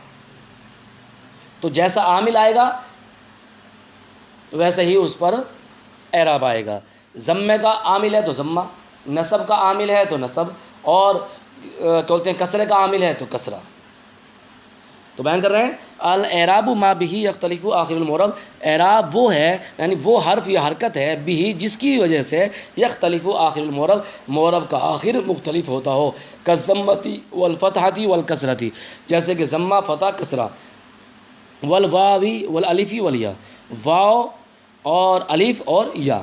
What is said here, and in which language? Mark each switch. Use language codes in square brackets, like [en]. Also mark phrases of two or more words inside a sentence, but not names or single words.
[ur] تو جیسا عامل آئے گا ویسے ہی اس پر اعراب آئے گا. ضمے کا عامل ہے تو ضمہ، نصب کا عامل ہے تو نصب، اور کیا بولتے ہیں کسرے کا عامل ہے تو کسرہ. تو بیان کر رہے ہیں [ar] الاعراب ما به یختلف آخر المعرب. [ur] اعراب وہ ہے یعنی وہ حرف یا حرکت ہے بھی جس کی وجہ سے [ar] یختلف آخر المعرب، [ur] معرب کا آخر مختلف ہوتا ہو. [ar] کالضمۃ والفتحۃ والکسرۃ، [ur] جیسے کہ ضمہ فتح کسرہ. [ar] والواوی والالف والیا، [ur] واو اور الف اور یا.